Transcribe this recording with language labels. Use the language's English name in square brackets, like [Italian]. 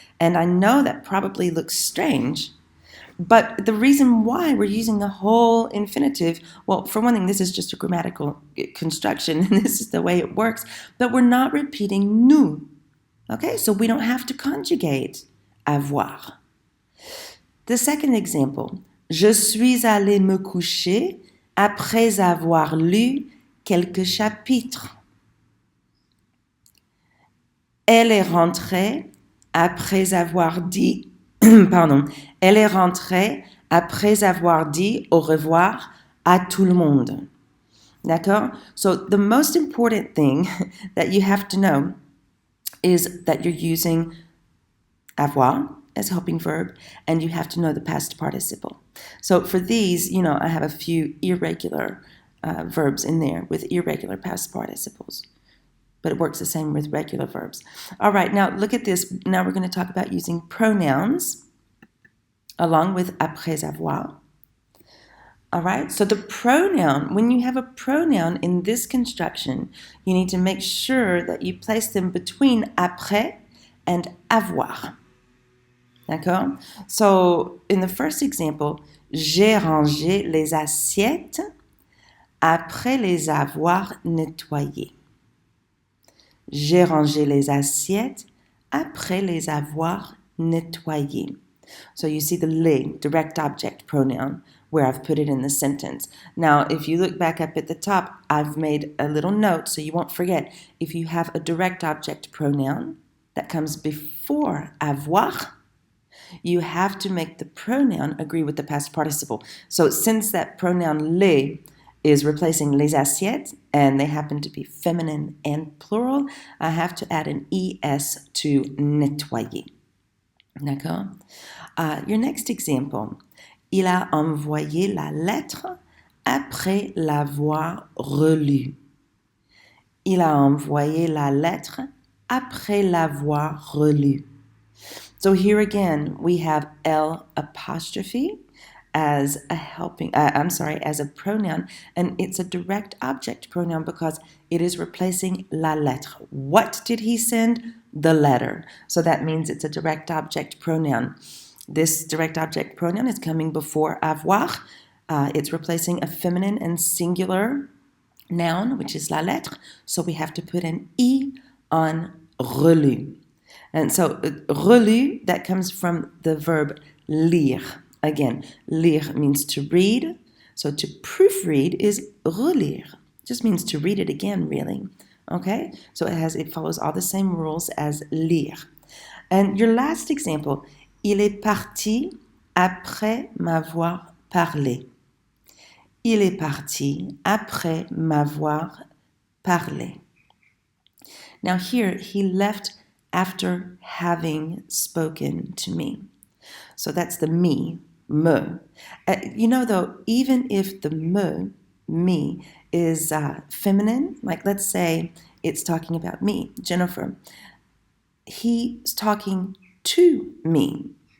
[English] And I know that probably looks strange, but the reason why we're using the whole infinitive, well, for one thing, this is just a grammatical construction, and this is the way it works, but we're not repeating nous. Okay, so we don't have to conjugate avoir. The second example, [French] je suis allé me coucher après avoir lu quelques chapitres. Elle est rentrée après avoir dit, elle est rentrée après avoir dit au revoir à tout le monde. D'accord? [English] So the most important thing that you have to know is that you're using avoir as helping verb, and you have to know the past participle. So for these, I have a few irregular verbs in there with irregular past participles. but it works the same with regular verbs. All right, now look at this. Now we're going to talk about using pronouns along with après avoir. All right, so the pronoun, when you have a pronoun in this construction, you need to make sure that you place them between après and avoir. [French] D'accord? [English] So in the first example, [French] j'ai rangé les assiettes après les avoir nettoyées. J'ai rangé les assiettes après les avoir nettoyées. [English] So you see the les, direct object pronoun, where I've put it in the sentence. Now, if you look back up at the top, I've made a little note so you won't forget. If you have a direct object pronoun that comes before avoir, you have to make the pronoun agree with the past participle. So since that pronoun les is replacing les assiettes, and they happen to be feminine and plural, I have to add an es to nettoyer. [French] D'accord? [English] Your next example. [French] Il a envoyé la lettre après l'avoir relue. Il a envoyé la lettre après l'avoir relue. [English] So here again, we have L apostrophe as a as a pronoun, and it's a direct object pronoun because it is replacing la lettre. What did he send? The letter. So that means it's a direct object pronoun. This direct object pronoun is coming before avoir. It's replacing a feminine and singular noun, which is la lettre. So we have to put an I on relu. And so relu, that comes from the verb lire. Again, lire means to read. So to proofread is relire. Just means to read it again, really. Okay? So it follows all the same rules as lire. And your last example, [French] il est parti après m'avoir parlé. Il est parti après m'avoir parlé. [English] Now here, he left after having spoken to me. So that's the me. You know, though, even if the me, is feminine, like let's say it's talking about me, Jennifer, he's talking to me.